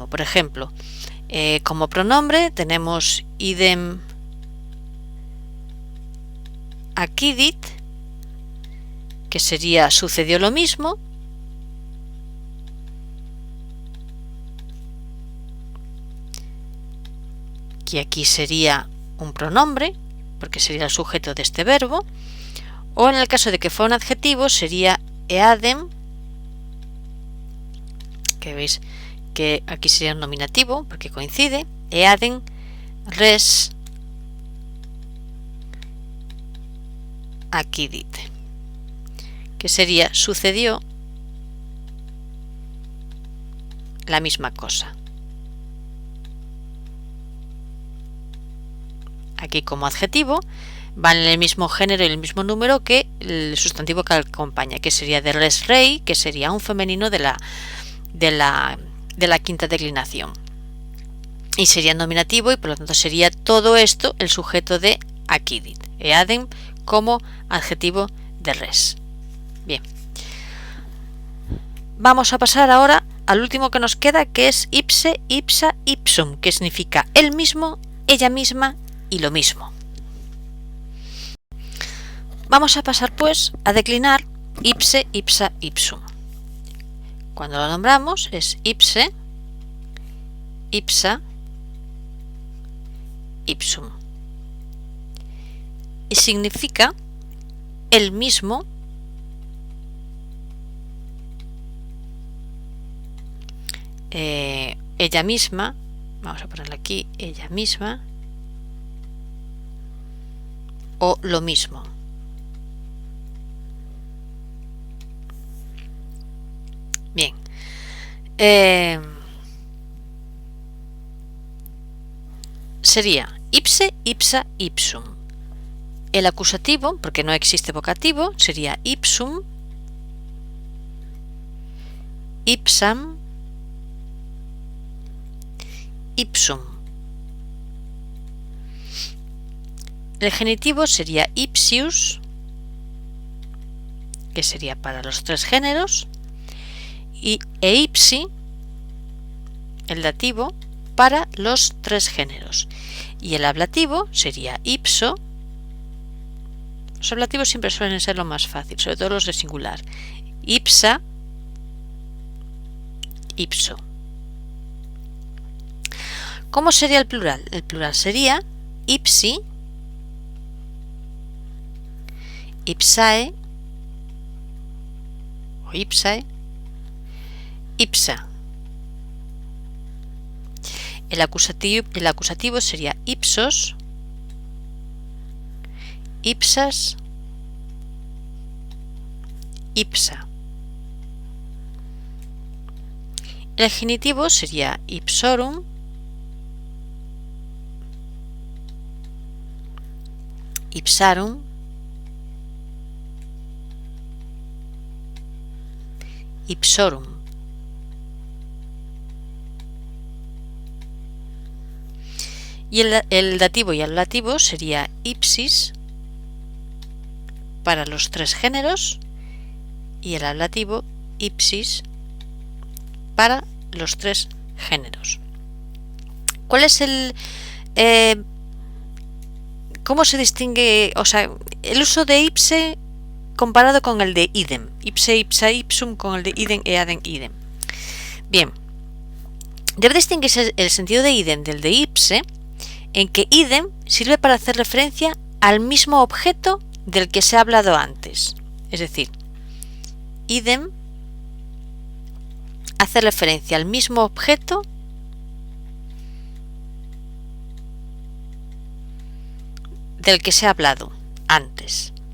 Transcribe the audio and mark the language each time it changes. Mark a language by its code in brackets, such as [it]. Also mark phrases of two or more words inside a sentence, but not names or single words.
[es] Por ejemplo, como pronombre tenemos [la] idem acquidit, [es] que sería sucedió lo mismo, que aquí sería un pronombre, porque sería el sujeto de este verbo, o en el caso de que fuera un adjetivo sería eadem, que veis que aquí sería un nominativo, porque coincide, [la] eadem res acquidit, [es] que sería sucedió la misma cosa. Aquí como adjetivo van en el mismo género y el mismo número que el sustantivo que acompaña, que sería de res rei, que sería un femenino de la quinta declinación, y sería nominativo, y por lo tanto sería todo esto el sujeto de acquidit, eadem como adjetivo de res. Bien, vamos a pasar ahora al último que nos queda, que es [la] ipse, ipsa, ipsum, [es] que significa el mismo, ella misma y lo mismo. Vamos a pasar pues a declinar [la] ipse, ipsa, ipsum. [es] Cuando lo nombramos es [la] ipse, ipsa, ipsum, [es] y significa el mismo, ella misma, vamos a ponerle aquí ella misma, o lo mismo. Bien, sería [la] ipse, ipsa, ipsum. [es] El acusativo, porque no existe vocativo, sería [la] ipsum, ipsam, ipsum. [es] El genitivo sería ipsius, que sería para los 3 géneros, y ipsi, el dativo, para los 3 géneros. Y el ablativo sería ipso. Los ablativos siempre suelen ser lo más fácil, sobre todo los de singular. [la] Ipsa, ipso. [es] ¿Cómo sería el plural? El plural sería [la] ipsi, ipsae [es] o [la] ipsae, ipsa. [es] El acusativo sería [la] ipsos, ipsas, ipsa. [es] el genitivo sería [la] ipsorum, ipsarum, ipsorum. [es] Y el dativo y ablativo sería ipsis para los 3 géneros y el ablativo ipsis para los 3 géneros. ¿Cuál es el cómo se distingue, o sea, el uso de ipse comparado con el de idem? [la] Ipse, ipsa, ipsum [es] con el de [la] idem, eadem, idem. [es] Bien, debe distinguirse el sentido de idem del de ipse en que idem sirve para hacer referencia al mismo objeto del que se ha hablado antes. Es decir, idem hace referencia al mismo objeto del que se ha hablado antes.